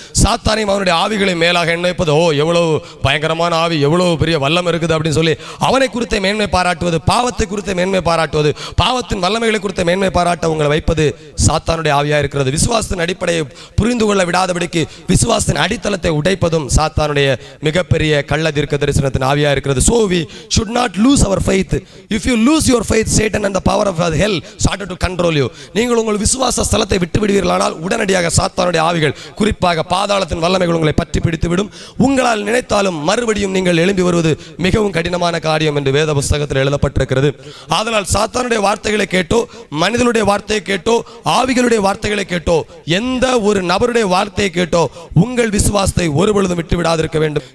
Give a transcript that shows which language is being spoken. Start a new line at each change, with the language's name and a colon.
Tamil: சாத்தானையும் அவனுடைய ஆவிகளை மேலாக எண்ண வைப்பது, எவ்வளவு பயங்கரமான ஆவி, எவ்வளவு பெரிய வல்லம் இருக்குது அப்படின்னு சொல்லி அவனை குறித்த மேன்மை பாராட்டுவது, பாவத்தை குறித்த மேன்மை பாராட்டுவது, பாவத்தின் வல்லமைகளை குறித்த மேன்மை பாராட்ட உங்களை வைப்பது சாத்தானுடைய ஆவியாக இருக்கிறது. விசுவாசத்தின் அடிப்படையை புரிந்து கொள்ள விடாதபடிக்கு விசுவாசத்தின் அடித்தளத்தை உடைப்பதும் சாத்தானுடைய மிகப்பெரிய கள்ள தீர்க்க தரிசனத்தின் ஆவியாக இருக்கிறது.
English: So we should not lose our faith. If you lose your faith, Satan and the power of hell started to control you.
Tamil: நீங்கள் விசுவாச ஸ்தலத்தை விட்டு விடுவீர்களானால் உடனடியாக சாத்தானுடைய ஆவிகள், குறிப்பாக பாதாளத்தின் வல்லமைகள் உங்களை பற்றி பிடித்துவிடும். உங்களால் நினைத்தாலும் மறுபடியும் நீங்கள் எழும்பி வருவது மிகவும் கடினமான காரியம் என்று வேத புஸ்தகத்தில் எழுதப்பட்டிருக்கிறது. ஆதலால் சாத்தானுடைய வார்த்தைகளை கேட்டோ, மனிதனுடைய வார்த்தையை கேட்டோ, ஆவிகளுடைய வார்த்தைகளை கேட்டோ, எந்த ஒரு நபருடைய வார்த்தையை கேட்டோ உங்கள் விசுவாசத்தை ஒருபொழுதும் விட்டு விடாதிருக்க வேண்டும்.